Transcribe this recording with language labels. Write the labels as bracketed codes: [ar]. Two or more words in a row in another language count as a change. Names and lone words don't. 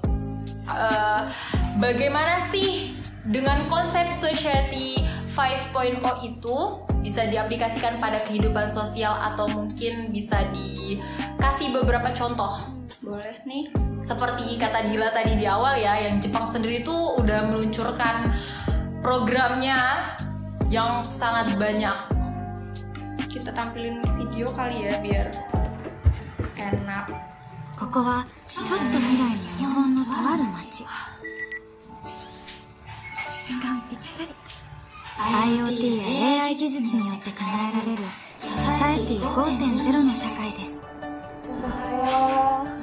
[id] Bagaimana sih dengan konsep Society 5.0 itu bisa diaplikasikan pada kehidupan sosial atau mungkin bisa dikasih beberapa contoh? Boleh nih. Seperti kata Dila tadi di awal ya, yang Jepang sendiri tuh udah meluncurkan programnya yang sangat banyak. Kita tampilin video kali ya biar enak. [ja] ここはちょっと未来に日本のとある町。時間ぴったり。IoT や AI 技術によって叶えられるソサエティ 5.0 の社会です。おはよう。